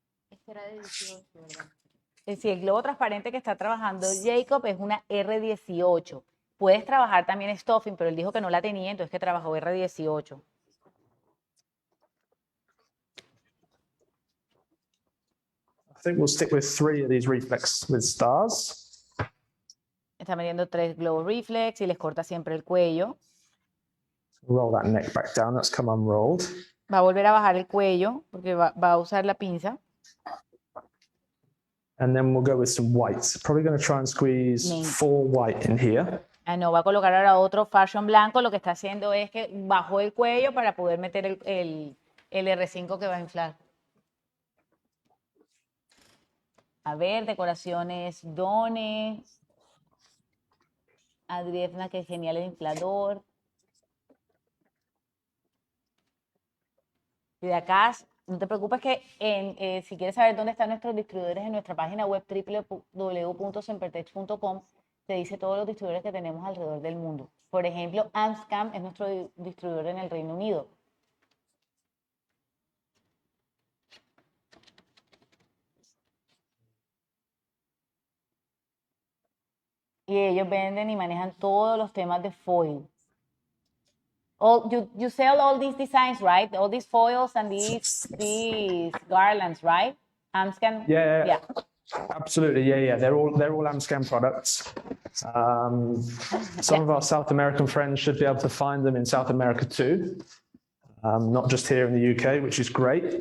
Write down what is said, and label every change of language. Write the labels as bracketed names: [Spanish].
[Spanish] Este era de 18, ¿verdad? Sí, el globo transparente que está trabajando Jacob es una R18. Puedes trabajar también stuffing, pero él dijo que no la tenía, entonces que trabajó R18. [English] I think we'll stick with 3 of these reflex with stars. [Spanish] Está metiendo 3 globos reflex y les corta siempre el cuello. [English] Roll that neck back down. That's come unrolled. [Spanish] Va a volver a bajar el cuello porque va a usar la pinza. [English] And then we'll go with some whites. Probably going to try and squeeze 4 white in here. [Spanish] No, va a colocar ahora otro fashion blanco. Lo que está haciendo es que bajó el cuello para poder meter el R5 que va a inflar. A ver, decoraciones Done. Adriana, que genial el inflador. Y de acá, no te preocupes que si quieres saber dónde están nuestros distribuidores en nuestra página web www.sempertex.com, te dice todos los distribuidores que tenemos alrededor del mundo. Por ejemplo, Amscam es nuestro distribuidor en el Reino Unido. Y ellos venden y manejan todos los temas de foil. [English] You sell all these designs, right? All these foils and these garlands, right? Amscan? Yeah. Absolutely, yeah. They're all Amscan products. Some of our South American friends should be able to find them in South America too, not just here in the UK, which is great.